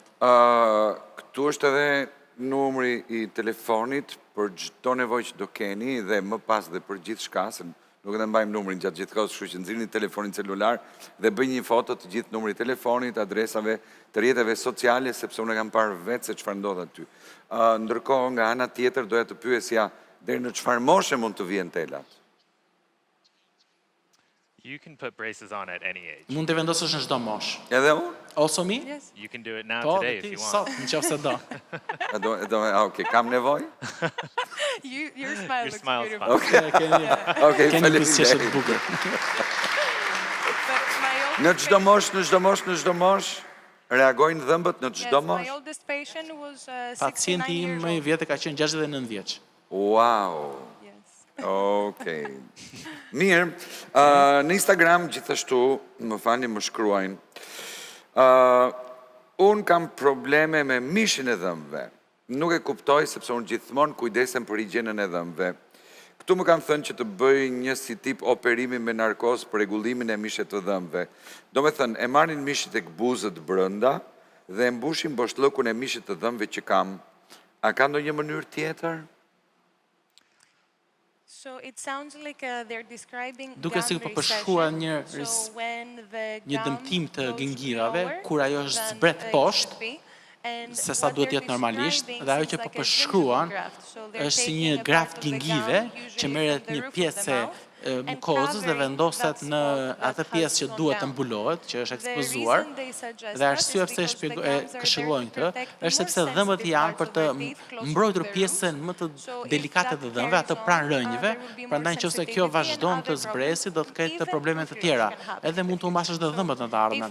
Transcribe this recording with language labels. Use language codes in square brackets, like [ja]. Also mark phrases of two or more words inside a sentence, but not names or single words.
[sq] Këtu është edhe numri i telefonit për çdo nevojë që do keni dhe më pas dhe për gjithçka, se nuk e mbajmë numrin gjatë gjithë kohës, kështu që nxirrni telefonin celular dhe bëjnë një foto të gjithë numrit telefonit, adresave, të rrjeteve sociale, sepse unë kam parë vetë se çfarë ndodh aty. Ndërkohë nga ana tjetër doja të pyesja deri në çfarë moshe mund të vijnë telat? [en] You can put braces on at any age. [sq] Mund të vendosësh në çdo moshë. Edhe unë? [en] Also me? Yes. You can do it now [sq] Po, [en] today if [sq] ti [en] you want. [sq] sot, nëse do. Okej, kam nevojë? [en] Your smile looks smile's beautiful. fine. [sq] Okej, Keni buzëqeshje të faleminderit. bukur. [en] But my old [sq] Në çdo moshë, reagojnë dhëmbët në çdo [en] my [sq] moshë? [en] oldest patient was Pacienti 69 [sq] im [en] years [sq] më i [en] old. [sq] vjetë ka qenë 69 vjeç. [en] Wow. Yes. [sq] Okej. Mirë, në Instagram gjithashtu, më falni, më shkruajnë. Unë kam probleme me mishin e dhëmbëve. Nuk e kuptoj sepse unë gjithmonë kujdesem për higjienën e dhëmbëve. Këtu më kanë thënë që të bëj një si tip operimi me narkoz për rregullimin e mishet të dhëmbëve. Do me thënë, e marrin mishit e këbuzët brënda dhe e mbushin boshllëkun e mishit të dhëmbëve që kam. A ka ndonjë mënyrë tjetër? [en] So it sounds like they're describing [sq] Duke si po përshkruar një dëmtim të gingivave, kur ajo është zbret poshtë, se sa duhet jetë normalisht, dhe ajo që po përshkruan është si një graft gingive që merret një pjesë mukozës dhe vendoset në atë pjesë që duhet të mbulohet, që është ekspozuar, dhe arsyeja pse e këshillojnë këtë, është sepse dhëmbët janë për të mbrojtur pjesën më të delikate të dhëmbëve, atë pranë rënjëve, prandaj nëse kjo vazhdon të zbresi, do të ketë probleme të tjera, edhe mund të humbasësh edhe dhëmbët në të ardhmen.